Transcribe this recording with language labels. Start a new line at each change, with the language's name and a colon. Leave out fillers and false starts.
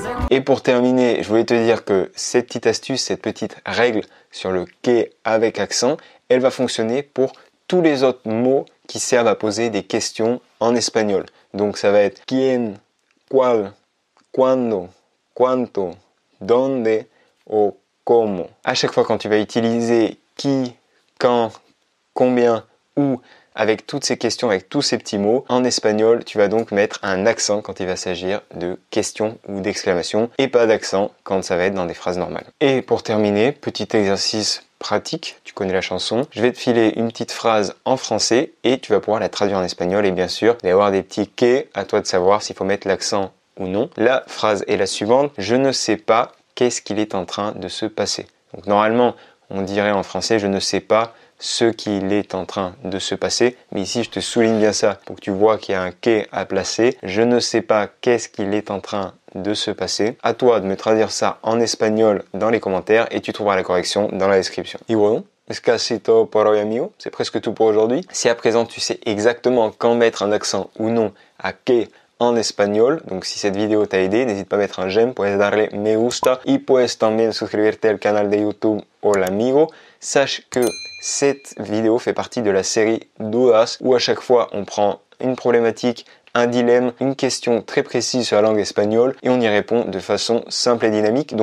French: Et pour terminer, je voulais te dire que cette petite astuce, cette petite règle sur le que avec accent, elle va fonctionner pour tous les autres mots qui servent à poser des questions en espagnol. Donc ça va être
Spanish: quién, cuál, cuándo, cuánto, dónde o cómo.
French: À chaque fois quand tu vas utiliser qui, quand, combien, où, avec toutes ces questions, avec tous ces petits mots, en espagnol, tu vas donc mettre un accent quand il va s'agir de questions ou d'exclamations et pas d'accent quand ça va être dans des phrases normales. Et pour terminer, petit exercice pratique, tu connais la chanson, je vais te filer une petite phrase en français et tu vas pouvoir la traduire en espagnol et bien sûr, il va y avoir des petits que, à toi de savoir s'il faut mettre l'accent ou non. La phrase est la suivante, je ne sais pas qu'est-ce qu'il est en train de se passer. Donc normalement, on dirait en français, je ne sais pas ce qu'il est en train de se passer. Mais ici, je te souligne bien ça pour que tu vois qu'il y a un que à placer. Je ne sais pas qu'est-ce qu'il est en train de se passer. À toi de me traduire ça en espagnol dans les commentaires et tu trouveras la correction dans la description.
Spanish: Y bueno, es casi todo por hoy, amigo.
French: C'est presque tout pour aujourd'hui. Si à présent tu sais exactement quand mettre un accent ou non à que en espagnol, donc si cette vidéo t'a aidé, n'hésite pas à mettre un j'aime,
Spanish: puedes darle me gusta y puedes también suscribirte al canal de YouTube Hola Amigo.
French: Sache que cette vidéo fait partie de la série Dudas où à chaque fois on prend une problématique, un dilemme, une question très précise sur la langue espagnole et on y répond de façon simple et dynamique.